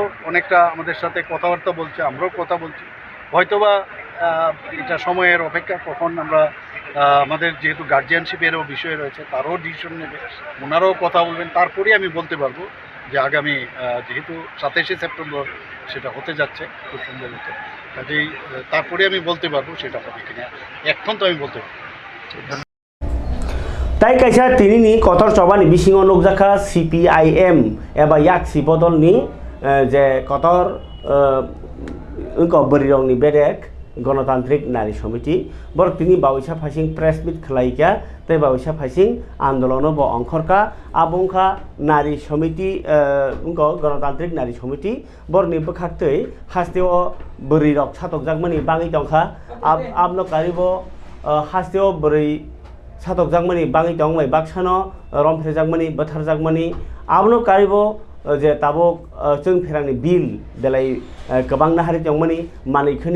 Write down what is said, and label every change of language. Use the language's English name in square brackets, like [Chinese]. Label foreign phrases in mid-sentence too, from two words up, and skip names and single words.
[Bangla] অনেকটা আমাদের সাথে কথাবার্তা বলছে আমরাও কথা বলছি হয়তোবা এটা সময়ের অপেক্ষা কখন আমরা আমাদের যেহেতু গার্জিয়ানশিপেরও বিষয় রয়েছে তারও ডিসিশন নেবে ওনারাও কথা বলবেন তারপরেই আমি বলতে পারবো যে আগামী যেহেতু 27 সেপ্টেম্বর সেটা হতে যাচ্ছে খুব সুন্দর হতে কাজেই তারপরে আমি বলতে পারবো সেটা হবে কিনা এখন তো আমি বলতে পারবো [Kok Borok] তাই কাইসা তিনিনি কতর চবানি বিসিঙ নুকজাখা CPIM एबा याक्सि बदलनि जे कतर बरिरंनि बेरेक गणतांत्रिक नारी समिति बर तिनी बावैसा फासिं प्रेस मिट खलाइका तै बावैसा फासिं आंदोलन ब अंखरका आबंखा नारी समिति गणतांत्रिक नारी समिति बरनि बखाक्तै हास्तेव बरिरक सातकजाकमनि बाङै दंखा आबनो कारिबो हास्तेव बरै सातकजाकमनि बाङै दंमै बाक्सानो रमफ्रेजाकमनि बोथारजाकमनि आबनो कारिबो जे ताबक जों फेरांनि बिल बेलाय गोबां नाहारि दंमोनि मानिखोनि